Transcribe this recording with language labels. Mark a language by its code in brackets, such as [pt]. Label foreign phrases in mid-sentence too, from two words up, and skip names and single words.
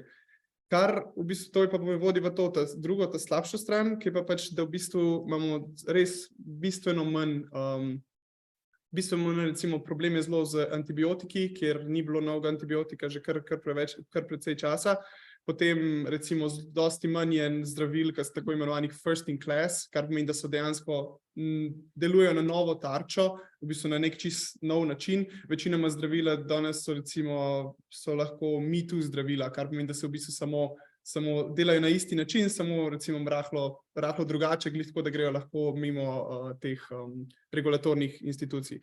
[sl] Kar v bistvu to pa vodi v to, ta slabšo stran, ki pa pač, da v bistvu imamo res bistveno manj recimo problem je zelo z antibiotiki, kjer ni bilo novega antibiotika že kar precej časa. Potem recimo dosti manj je zdravil, ki so tako imenovanih [en] first in class, [sl] kar pomeni, da so dejansko delujejo na novo tarčo, v bistvu na nek čist nov način. Večinoma zdravila danes so lahko [en] me too [sl] zdravila, kar pomeni, da se v bistvu samo delajo na isti način, samo recimo rahlo drugače, glih tako, da grejo lahko mimo teh regulatornih institucij.